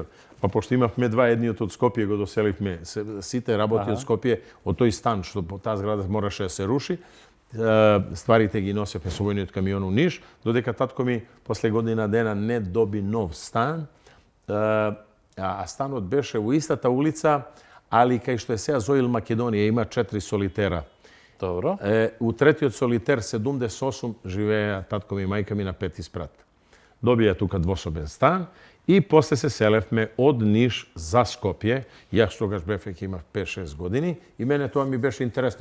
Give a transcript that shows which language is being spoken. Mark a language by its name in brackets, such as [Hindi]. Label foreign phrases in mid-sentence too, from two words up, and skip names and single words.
[Macedonian] Па пошто имавме 2, едниот од Скопје го доселивме, сите работи од Скопје, од тој стан што таа зграда мораше да се руши. Стварите ги носевме со војниот камион у Ниш, додека татко ми после година дена не доби нов стан, а станот беше во истата улица, али кај што је сега Zoil Македонија има 4 солитера. Добро. У третиот солитер 78 живееа татко ми и мајка ми на 5 спрат. Добија тука двособен стан и после се селевме од Ниш за Скопје. Јас тогаш бев веќе имав 5-6 години и мене тоа ми беше интересно.